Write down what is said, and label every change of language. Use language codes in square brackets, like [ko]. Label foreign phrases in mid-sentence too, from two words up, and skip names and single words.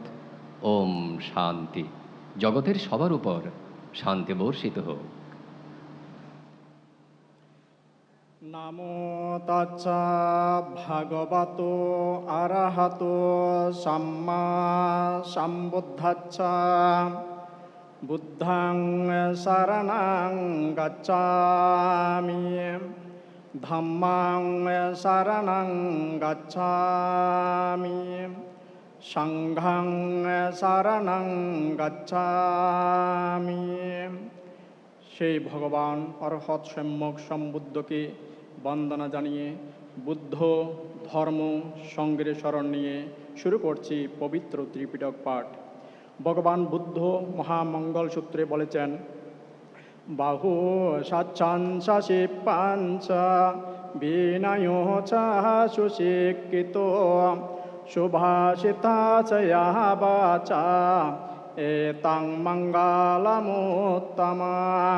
[bn] ওম শান্তি। জগতের সবার উপর শান্তি বর্ষিত হোক। [pi] নামো তাচ্ছা ভাগবতো আরহাতো সাম্মা সম্বুদ্ধাচ্ছা। বুদ্ধাং শরণং গচ্ছামি, ধাম্মাং শরণং গচ্ছামি, সংঘং শরণং গচ্ছামি। [bn] সেই ভগবান অর্হৎ সম্যক সম্বুদ্ধকে বন্দনা জানিয়ে বুদ্ধ ধর্ম সঙ্গের শরণ নিয়ে শুরু করছি পবিত্র ত্রিপিটক পাঠ। ভগবান বুদ্ধ মহামঙ্গল সূত্রে বলেছেন, [pi] বাহু সাচ্ছাংশি পাঞ্চ বিনয় সুশিক্ষিত সুভাষিতা চয়া বাচা এতাং মঙ্গলমুত্তমাং।